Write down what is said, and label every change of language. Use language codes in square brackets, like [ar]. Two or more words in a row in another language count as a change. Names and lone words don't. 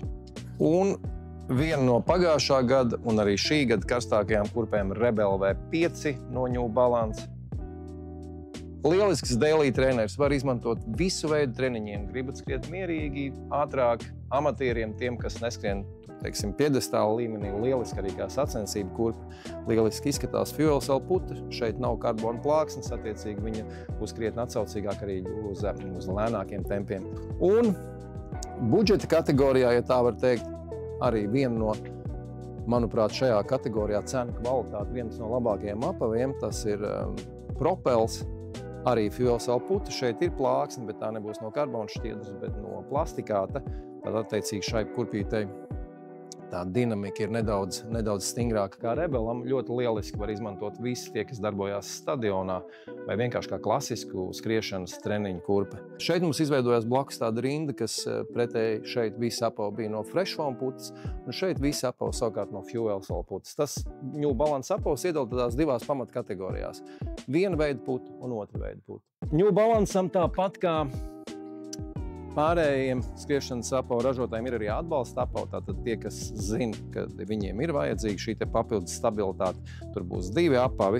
[lv] Un viena no pagājušā gada un arī šī gada karstākajām kurpēm Rebel V5 no New Balance. Lielisks daily treneris, var izmantot visu veidu treniņiem. Gribat skriet mierīgi, ātrāk, amatieriem, tiem, kas neskrien, teiksim, piedestāla līmenī, lieliski arī kā sacensība kurpe. Lieliski izskatās fuel cell puta, šeit nav karbona plāksnes, attiecīgi viņa būs krietni atsaucīgāk arī uz lēnākiem tempiem. Un budžeta kategorijā, ja tā var teikt, arī viena no, manuprāt, šajā kategorijā cenu kvalitāte, viens no labākajiem apaviem, tas ir Propels. Arī fuel cell puta, šeit ir plāksne, bet tā nebūs no karbona šķiedras, bet no plastikāta. Tad attiecīgi šai kurpītei tā dinamika ir nedaudz stingrāka kā Rebelam. Ļoti lieliski var izmantot visi tie, kas darbojās stadionā vai vienkārši kā klasisku skriešanas treniņu kurpe. Šeit mums izveidojās blakus tāda rinda, kas pretēji šeit visi apavi bija no fresh foam putas, un šeit visi apavi savukārt no fuel cell putas. Tas New Balance apavs iedala tādās divās pamatkategorijās. Viena veida puta un otra veida puta. New Balanceam tāpat kā pārējiem skriešanas apavu ražotājiem ir arī atbalsta apavi. Tātad tie, kas zina, ka viņiem ir vajadzīga šī papildus stabilitāte, tur būs divi apavi.